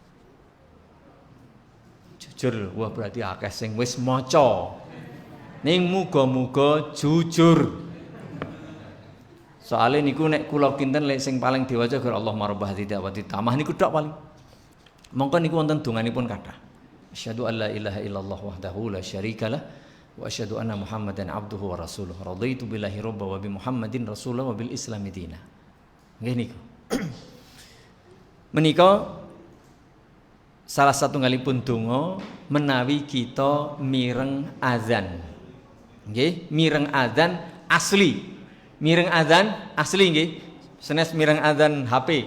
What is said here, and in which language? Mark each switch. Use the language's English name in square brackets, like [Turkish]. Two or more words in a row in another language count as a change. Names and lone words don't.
[Javanese] Jujur, wah berarti akeh sing wis maca. Ning muga-muga jujur. Soale niku nek kula kinten lek sing paling diwaca gur Allah marabah tidak wa tamah niku tok paling. Mongko niku wonten donganipun kathah. [Arabic] أشهد أن لا إله إلا الله وحده لا شريك له وأشهد أن محمدا عبده ورسوله. رضيت بالله ربا وبمحمد رسولا وبالإسلام دينا. [Javanese] Nggih niku. Menika salah satunggalipun donga menawi kita mireng azan. Nggih, mireng azan asli. Mireng azan asli nggih. Senes mireng azan HP.